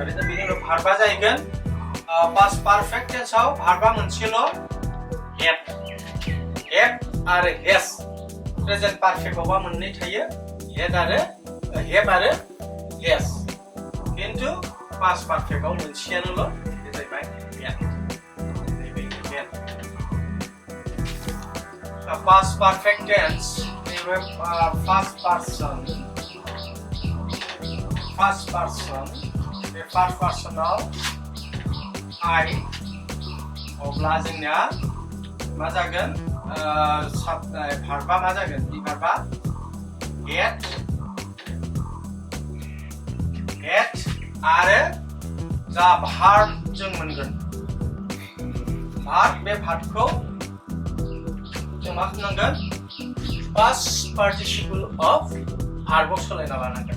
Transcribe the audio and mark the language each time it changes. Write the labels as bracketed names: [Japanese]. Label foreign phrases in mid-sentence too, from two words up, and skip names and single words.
[Bodo] दा बेनि उनाव भार्बा जाहैगोन [English] past perfect tense [Bodo] भार्बा मोनसेल' हेड आरो हेज। [English] present perfect [Bodo] मोननै थायो, हेड आरो हेज। किन्तु [English] past perfect [Bodo] मोनसेयानोल' बे जाहैबाय हेड। [English] Past perfect tense, first person, the first personal I [Bodo] अब्ला जोंना मा जागोन भार्बा मा जागोन बे भार्बा हेड आरो जा भार्ब जों मोनगोन भार्ब, बे भार्बखौ जों मा खालामनांगोन [English] past participle of verb [Bodo] सोलायना लानांगोन।